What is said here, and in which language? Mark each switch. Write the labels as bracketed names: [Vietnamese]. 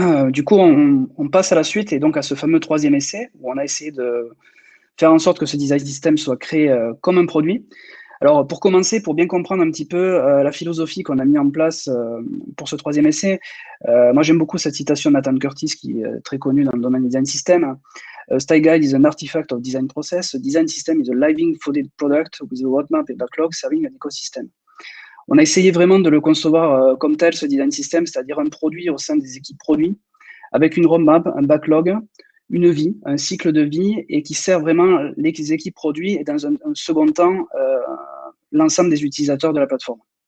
[French] Du coup, on passe à la suite et donc à ce fameux 3e essai où on a essayé de faire en sorte que ce design system soit créé comme un produit. Alors, pour commencer, pour bien comprendre un petit peu la philosophie qu'on a mis en place pour ce 3e essai, moi j'aime beaucoup cette citation de Nathan Curtis qui est très connue dans le domaine du design system. [English] Style Guide is an artifact of design process. A design system is a living folded product with a roadmap and backlog serving an ecosystem. [French] On a essayé vraiment de le concevoir comme tel, ce design system, c'est-à-dire un produit au sein des équipes produits, avec une roadmap, un backlog, une vie, un cycle de vie, et qui sert vraiment les équipes produits et dans un second temps, l'ensemble des utilisateurs de la plateforme.